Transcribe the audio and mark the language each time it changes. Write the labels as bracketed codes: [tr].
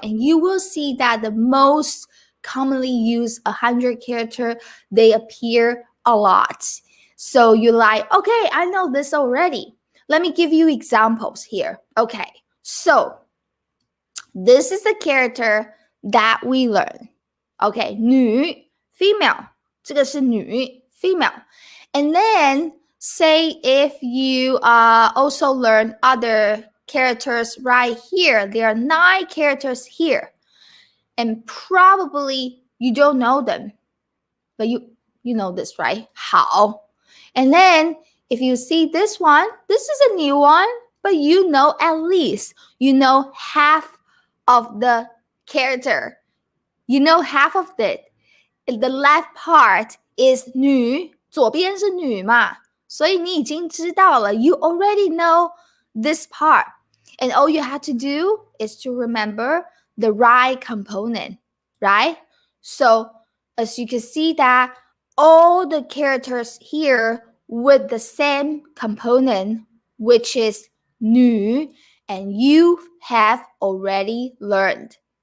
[en] And you will see that the most commonly used 100 character, they appear a lot. So you're like, okay, I know this already. Let me give you examples here. Okay, so this is the character that we learn. Okay, 女 female. [zh] 这个是女 female. [en] And then say if you also learn other characters right here. There are 9 characters here. And probably you don't know them. But you know this, right? 好. And then if you see this one, this is a new one, but you know at least, you know half of the character. You know half of it. The left part is [zh] 女，左边是女嘛，所以你已经知道了。 [en] You already know this part. And all you have to do is to remember the right component, right? So as you can see that all the characters here with the same component, which is 女, and you have already learned.